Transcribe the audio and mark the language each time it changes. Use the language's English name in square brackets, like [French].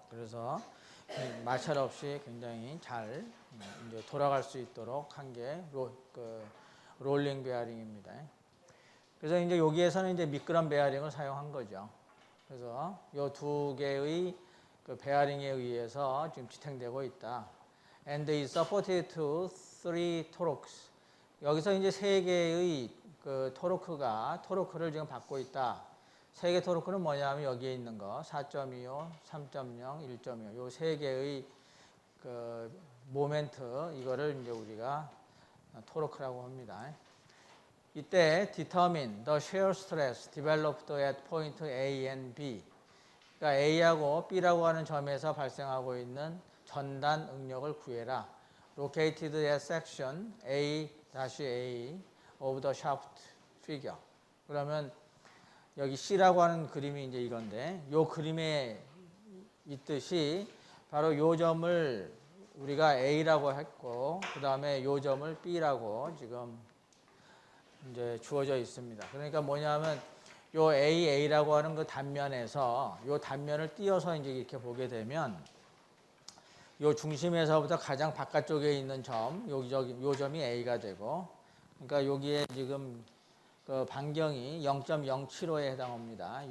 [Korean] 그래서 마찰 없이 굉장히 잘 이제 돌아갈 수 있도록 한 게 롤링 베어링입니다. 그래서 이제 여기에서는 이제 미끄럼 베어링을 사용한 거죠. 그래서 이 두 개의 그 베어링에 의해서 지금 지탱되고 있다. [English] And is supported to three torques. [Korean] 여기서 이제 세 개의 그 토르크를 지금 받고 있다. 세 개 토르크는 뭐냐면 여기에 있는 거 4.25, 3.0, 1.25. 요 세 개의 그 모멘트, 이거를 이제 우리가 토르크라고 합니다. 이때 [English] determine the shear stress developed at point A and B. [Korean] 그러니까 A하고 B라고 하는 점에서 발생하고 있는 전단 응력을 구해라. [English] Located at section A-A of the shaft figure. [Korean] 그러면 여기 C라고 하는 그림이 이제 이건데, 요 그림에 있듯이 바로 요 점을 우리가 A라고 했고, 그 다음에 요 점을 B라고 지금 이제 주어져 있습니다. 그러니까 뭐냐면 요 A라고 하는 그 단면에서 요 단면을 띄어서 이제 이렇게 보게 되면 요 중심에서부터 가장 바깥쪽에 있는 점, 요 점이 A가 되고, 그러니까 여기에 지금 그 반경이 0.075에 해당합니다.